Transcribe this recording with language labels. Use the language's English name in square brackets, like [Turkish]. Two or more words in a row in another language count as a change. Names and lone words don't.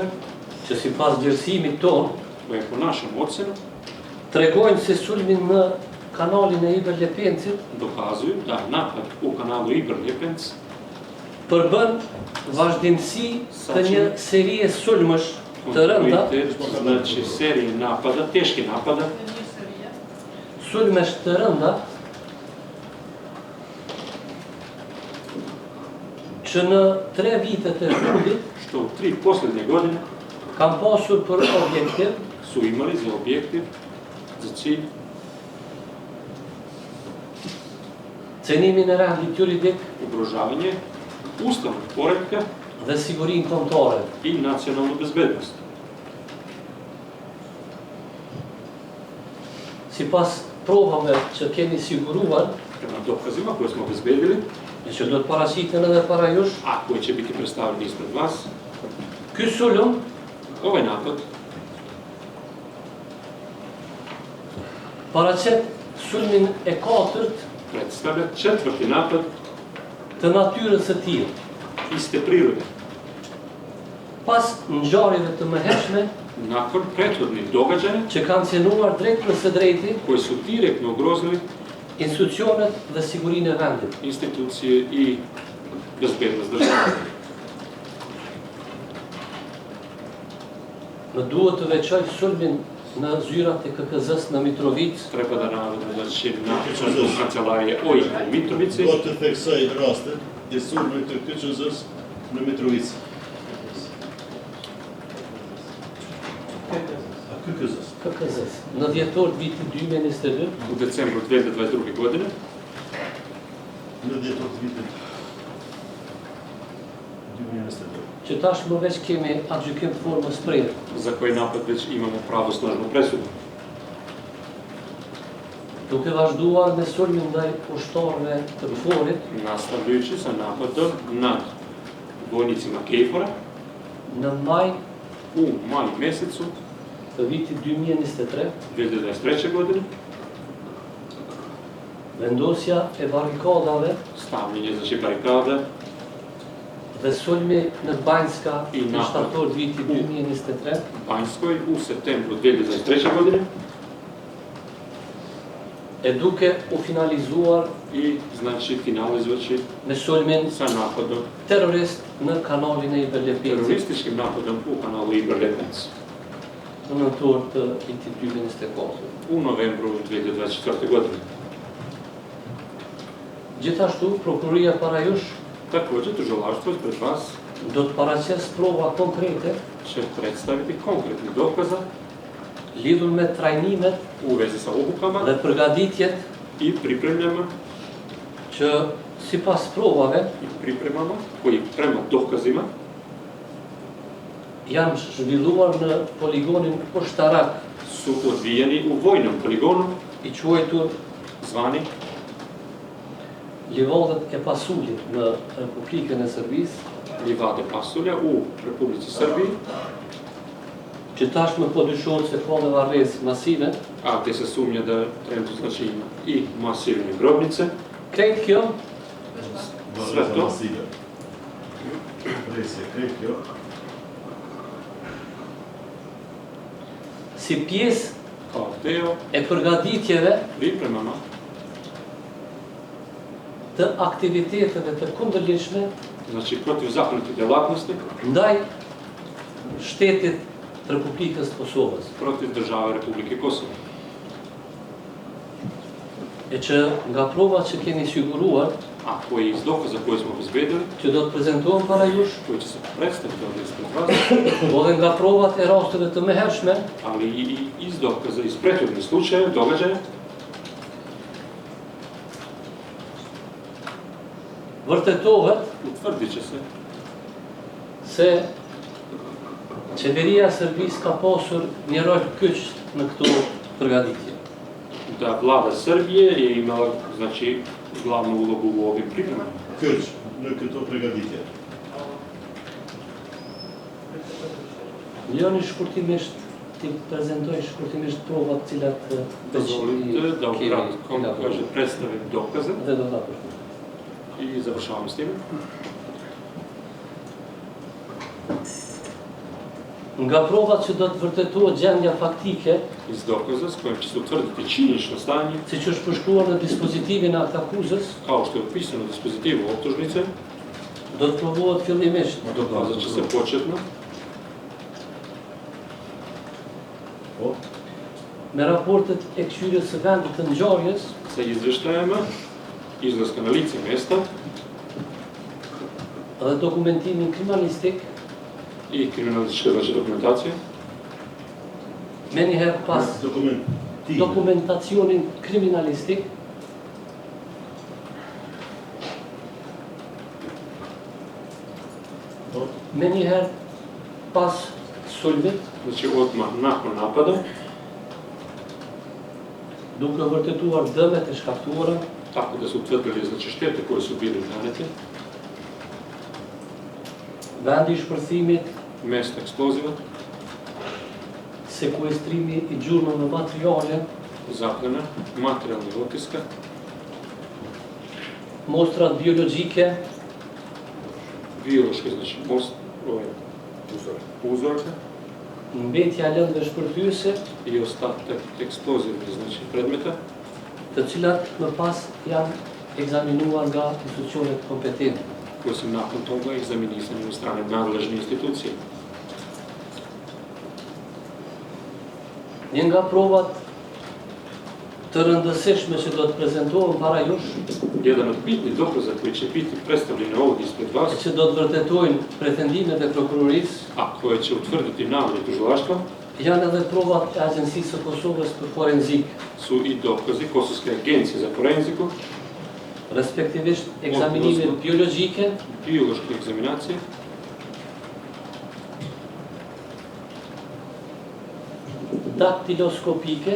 [Albanian] që sipas vlerësimit ton [Serbian] koje po našem ocenu [Albanian] tregojnë se sulmin në kanalin e Iber Lepencit [Serbian] dokazuju da napad u kanalu Ibër-Ljepenc [Albanian] përbën vazhdimsi të një serie sulmësh të rënda, [Serbian] kontinuitet, znači serije napada, teški napada, [Albanian] sulmesh të rënda që në 3 vitet e fundit [Serbian] što u 3 posljednje godine [Albanian] kam pasur për objektiv [Serbian] su imali za objektiv, za cilj [Albanian] cenimin e rendit juridik [Serbian] ugrožavanje ustavnog poretka [Albanian] dhe sigurinë kombëtare. [Serbian] i nacionalnu bezbednost. [Albanian] Sipas provave që keni siguruar, [Serbian] Prema dokazima koje smo obezbedili, [Albanian] e që do të paraqiten edhe para jush, [Serbian] a koje će biti predstavljeni ispred vas, [Albanian] ky sulm [Serbian] ovaj napad [Albanian] paraqet sulmin e katërt [Serbian] predstavlja četvrti napad [Albanian] të natyrës së tillë. [Serbian] iste prirode. [Albanian] Pas ngjarjeve të mëhershme [Serbian] Nakon prethodnih događaja [Albanian] që kanë cënuar drejt për së drejti [Serbian] koji su direktno ugrozili [Albanian] institucionet dhe sigurinë e vendit. [Serbian] institucije i bezbednost države. [Albanian] Në duhet të veçoj sulmin në zyrat e KKZ-s në Mitrovic, [Serbian] Treba da navedem da će načelnik kancelarije OIK u Mitrovici [Albanian] Do të theksoj rastin e sulmit të KQZ-s në Mitrovici. KKZ-s, në dhjetor të vitit 2022, [Serbian] u decembru 2022. godine, [Albanian] Në dhjetor të vitit 2022. që tashmë veç kemi atë gjykim të formës prerë. [Serbian] za koji napad već imamo pravosnažnu presudu. [Albanian] Duke vazhduar me sulmin ndaj ushtarëve të KFOR-it, [Serbian] Nastavljajući sa napadom nad vojnicima KFOR-a [Albanian] në maj [Serbian] u maj mesecu [Albanian] të vitit 2023, [Serbian] 2023. godine, [Albanian] vendosja e barrikadave [Serbian] stavljanje znači barikada [Albanian] dhe sulmi në Banjska [Serbian] I [Albanian] në [Serbian] napad. [Albanian] shtator të vitit 2023, [Serbian] Banjskoj u septembru 2023. godine [Albanian] e duke u finalizuar [Serbian] i znači finalizovaći [Albanian] me sulmin [Serbian] sa napadom, [Albanian] terrorist në kanalin e Iberlepinci [Serbian] terorističkim napadom u kanalu Iberlepinci [Albanian] në nëntor të vitit 2024. [Serbian] u novembru 2024. godine. [Albanian] Gjithashtu, prokuroria para jush [Serbian] Također, tužilaštvo ispred vas [Albanian] do të paraqes prova konkrete [Serbian] će predstaviti konkretni dokaza [Albanian] lidhur me trajnimet [Serbian] u vezi sa obukama [Albanian] dhe përgatitjet [Serbian] i pripremljama [Albanian] që sipas provave [Serbian] i pripremama koji prema dokazima [Albanian] janë zhvilluar në poligonin ushtarak [Serbian] su odvijeni u vojnom poligonu [Albanian] i quajtur [Serbian] zvani [Albanian] Livadët e Pasulit në Republikën e Serbisë, [Serbian] Livade Pasulja u Republici Srbiji, [Albanian] që tashmë po dyshohet se ka dhe varrezë masive. [Serbian] a gdje se sumnja da trenutno znači ima i masivne grobnice. [Albanian] Krejt kjo [Serbian] Sve to [Albanian] Presje, krejt kjo si pjesë [Serbian] kao deo [Albanian] e përgatitjeve [Serbian] pripremama [Albanian] të aktiviteteve të kundërligjshme [Serbian] znači protivzakonite djelatnosti [Albanian] ndaj shtetit të Republikës të Kosovës, [Serbian] protiv države Republike Kosovo. [Albanian] e që nga provat që keni siguruar, [Serbian] A koji iz dokaza koje smo obezbedili, [Albanian] që do të prezantohen para jush, [Serbian] koji će se predstaviti ovdje ispred vas, [Albanian] po dhe nga provat e rasteve të mëhershme, [Serbian] ali i iz dokaza iz prethodnih slučajeva, događaja, [Albanian] vërtetohet [Serbian] utvrdit će se [Albanian] se qeveria e Serbisë ka pasur një rol kyç në këto përgatitje. [Serbian] da vlada Srbije je imala znači glavnu ulogu u ovim pripremama. [Albanian] Kyç në këto përgatitje. Njëri shkurtimisht ti prezantoj shkurtimisht provat të cilat [Serbian] Dozvolite da ukratko kaže predstavim dokaze [Albanian] dhe do ta përshkruaj. [Serbian] i završavam s time. [Albanian] Nga provat që do të vërtetohet gjendja faktike, [Serbian] Iz dokaza s kojim će se utvrditi činjenično stanje, [Albanian] siç është përshkruar në dispozitivin e aktakuzës, [Serbian] kao što je opisano u dispozitivu optužnice, [Albanian] do të provohet fillimisht [Serbian] dokazat će se početno [Albanian] me raportet e kthyrjes së vendit të ngjarjes [Serbian] sa izveštajama izlaska na lice mesta [Albanian] dhe dokumentimin kriminalistik [Serbian] i kriminalističke znači dokumentacije. [Albanian] Menjëherë pas dokumentacionin kriminalistik, menjëherë pas sulmit, [Serbian] Znači odmah nakon napada, [Albanian] duke vërtetuar dëmet e shkaktuara, [Serbian] tako da su utvrdili znači štete koje su bile nanete, [Albanian] vendi i shpërthimit, [Serbian] mjesto eksploziva, [Albanian] sekuestrimi i gjurmëve materiale, [Serbian] zaplena, materijalnih otiska, [Albanian] mostrat biologjike, [Serbian] biološke znači uzorke [Albanian] mbetja lëndëve shpërthyese, [Serbian] i ostatak eksplozivnih znači predmeta, [Albanian] të cilat më pas janë egzaminuar nga institucionet kompetente. [Serbian] koji su nakon toga egzaminisani od strane nadležne institucije. [Albanian] Një nga provat të rëndësishme që do të prezentohen para jush, [Serbian] Jedan od bitnih dokaza koji će biti predstavljeni ovdje ispred vas, [Albanian] që do të vërtetojnë pretendimet e prokurorisë, [Serbian] a koje će utvrditi navode tužilaštva, [Albanian] janë edhe provat e Agjencisë së Kosovës për Forenzik, [Serbian] su i dokazi Kosovske agencije za forenziku, [Albanian] respektivisht ekzaminimet biologjike, [Serbian] biološke egzaminacije, [Albanian] daktiloskopike,